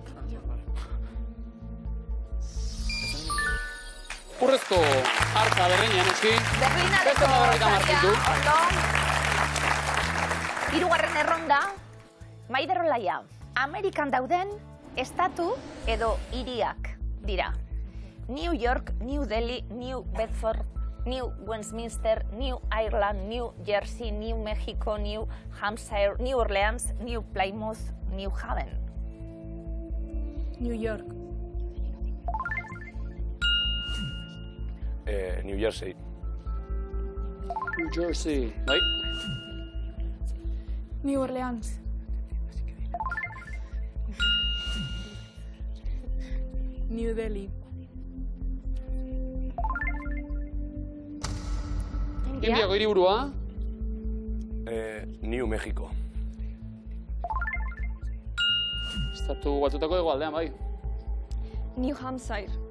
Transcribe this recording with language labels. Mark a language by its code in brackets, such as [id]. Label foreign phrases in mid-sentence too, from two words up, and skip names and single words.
[eu] Urrezko hartza berreinean eski. Berlinareko Ondo. Hirugarren erronda, Maider Olaia, Amerikan dauden estatu edo hiriak dira. New York, New Delhi, New Bedford, New Westminster, New Ireland, New Jersey, New Mexico, New Hampshire, New Orleans, New Plymouth, New Haven. New York. New Jersey. New Jersey. Bai. New Orleans. New Delhi. Indiako hiriburua. New Mexico. Estatu batutako hegoaldean, bai. New Hampshire.